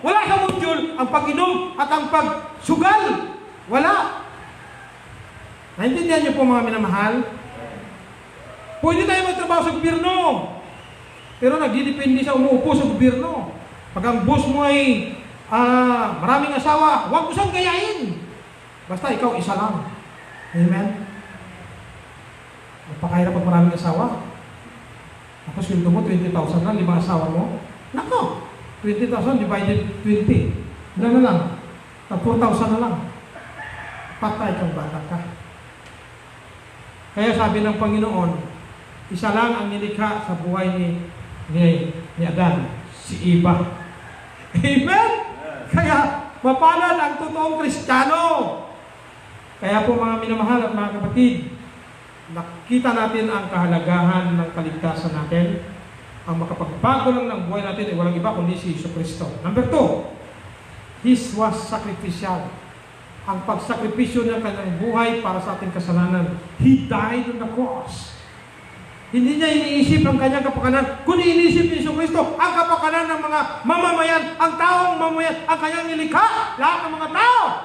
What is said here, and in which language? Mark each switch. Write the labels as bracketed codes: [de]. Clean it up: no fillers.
[tl] Wala sa module ang pag-inom at ang pagsugal. Wala. Naintindihan niyo po mga minamahal? Pwede tayo magtrabaho sa gobyerno. Pero nagdidepende sa umuupo sa gobyerno. Pag ang boss mo ay maraming asawa, huwag mo siyang gayahin. Basta ikaw isa lang. Amen? Magpakahirap pag maraming asawa. Tapos sweldo mo, 20,000 na, 5 asawa mo. Nako! 20,000 divided 20. Ilan na lang? 4,000 na lang. Patay kang bata ka. Kaya sabi ng Panginoon, isa lang ang nilikha sa buhay ni Adan, si Eva. Amen? Kaya, mapalad ang totoong Kristiyano. Kaya po mga minamahal at mga kapatid, nakita natin ang kahalagahan ng kaligtasan natin. Ang makapagbago lang ng buhay natin ay walang iba kundi si Jesucristo. [en] Number 2, His was sacrificial. [tl] Ang pagsakripisyo ng kanyang buhay para sa ating kasalanan. [en] He died on the cross. [tl] Hindi niya iniisip ang kanyang kapakanan, kundi iniisip ni Jesucristo ang kapakanan ng mga mamamayan, ang taong mamamayan, ang kanyang nilikha, lahat ng mga tao.